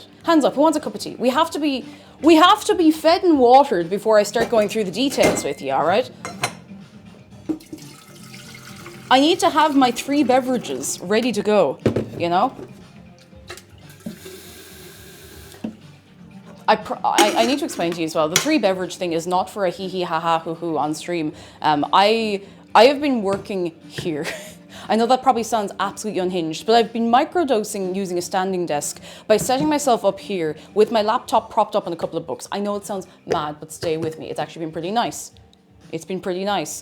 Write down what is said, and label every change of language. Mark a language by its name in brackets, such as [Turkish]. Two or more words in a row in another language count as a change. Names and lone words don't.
[English] Hands up, who wants a cup of tea? We have to be fed and watered before I start going through the details with you, all right? I need to have my 3 beverages ready to go, you know? I need to explain to you as well. The 3 beverage thing is not for a hee hee ha ha hoo hoo on stream. I have been working here. I know that probably sounds absolutely unhinged, but I've been microdosing using a standing desk by setting myself up here with my laptop propped up on a couple of books. I know it sounds mad, but stay with me. It's actually been pretty nice. It's been pretty nice.